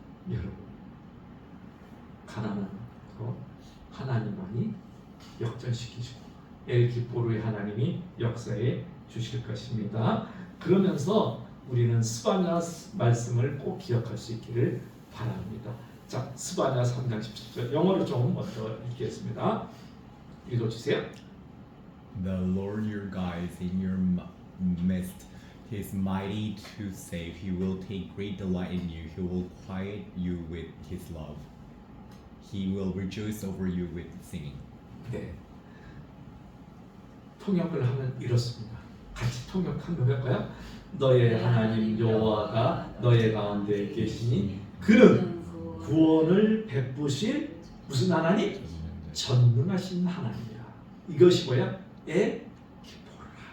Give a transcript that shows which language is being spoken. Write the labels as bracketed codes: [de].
[ko] 여러분 가난한 거 하나님만이 역전시키시고 엘기보르의 하나님이 역사해 주실 것입니다. 그러면서 우리는 스바냐 말씀을 꼭 기억할 수 있기를 바랍니다. 자, 스바냐 3장 17절 영어로 좀 먼저 읽겠습니다. 읽어주세요. [en] The Lord your God is in your midst. He is mighty to save. He will take great delight in you. He will quiet you with his love. He will rejoice over you with singing. [ko] 네. 통역을 하면 이렇습니다. 같이 통역 한번 해볼까요? 너의 하나님 여호와가 너의 가운데 계시니 그는 구원을 베푸실 무슨 하나님? 전능하신 하나님이라. 이것이 뭐야? 기뻐라.